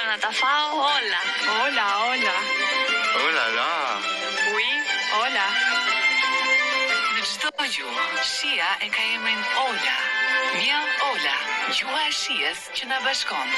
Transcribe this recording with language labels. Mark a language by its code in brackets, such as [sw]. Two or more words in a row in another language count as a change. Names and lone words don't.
[sq] fa, hola. Hola, hola. Hola, la. [fr] Oui, hola. [sq] Në çdo gjuhë, shia e ka emrin Ola. Mia Ola, gjuha e shijes që na bashkon.